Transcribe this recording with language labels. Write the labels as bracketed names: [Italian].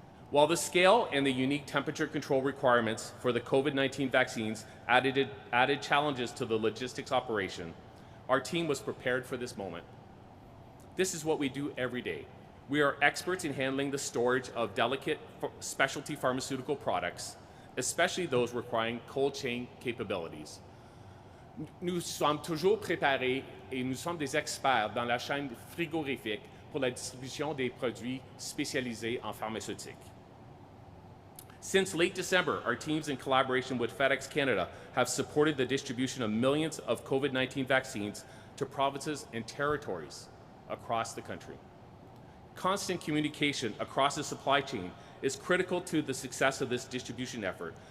[English] While the scale and the unique temperature control requirements for the COVID-19 vaccines added challenges to the logistics operation, our team was prepared for this moment. This is what we do every day. We are experts in handling the storage of delicate specialty pharmaceutical products, especially those requiring cold chain capabilities. [French] Nous sommes toujours préparés et nous sommes des experts dans la chaîne frigorifique pour la distribution des produits spécialisés en pharmaceutique. [English] Since late December, our teams in collaboration with FedEx Canada have supported the distribution of millions of COVID-19 vaccines to provinces and territories across the country. Constant communication across the supply chain is critical to the success of this distribution effort.